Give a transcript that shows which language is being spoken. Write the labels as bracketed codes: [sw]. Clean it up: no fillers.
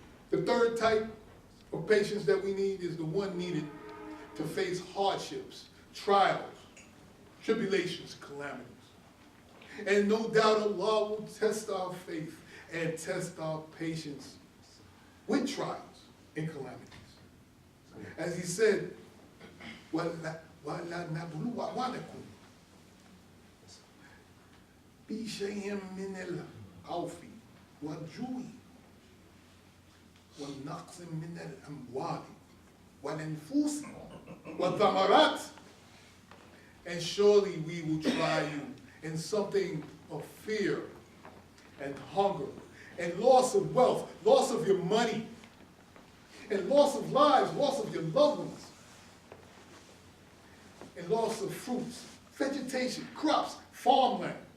[en] The third type of patience that we need is the one needed to face hardships, trials, tribulations, calamities. And no doubt Allah will test our faith and test our patience with trials and calamities. As He said, [ar] وَلَا نَبْلُوَنَّكُمْ بِشَيْءٍ مِّنَ الْخَوْفِ وَالْجُوعِ وَالنَّقْصِ مِنَ الْأَمْوَالِ وَالْأَنفُسِ وَالثَّمَرَاتِ. [en] And surely we will try you in something of fear and hunger and loss of wealth, loss of your money, and loss of lives, loss of your loved ones, and loss of fruits, vegetation, crops, farmland.